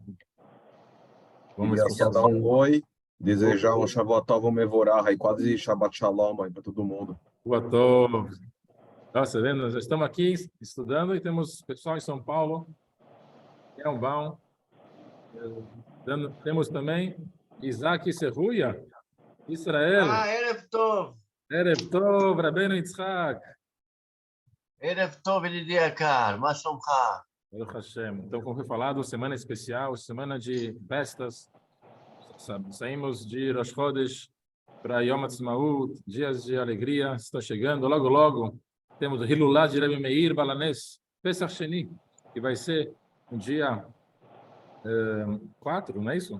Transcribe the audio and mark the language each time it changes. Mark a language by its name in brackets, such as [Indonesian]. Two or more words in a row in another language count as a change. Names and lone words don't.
[Portuguese] Vamos queria só dar um oi, desejar um [Hebrew] שבת טוב מבורך, [Portuguese] e quase [Hebrew] שבת שלום [Portuguese] aí para todo mundo. [Hebrew] שבת טוב. [Portuguese] Nossa, vendo? Nós estamos aqui estudando e temos pessoal em São Paulo. É um bom. Temos também Isaac Serruia, Israel. [Hebrew] ערב טוב. ערב טוב, רבנו יצחק. ערב טוב, Elidiakar, מה שלומך. ברוך השם. [Portuguese] Então, como foi falado, semana especial, semana de festas. Saímos de Rosh Chodesh para Yom Ha'atzmaut, dias de alegria. Está chegando, logo. Temos o Hilulá de Rebbe Meir Balanes, Pesach Sheni, que vai ser um dia 4, não é isso?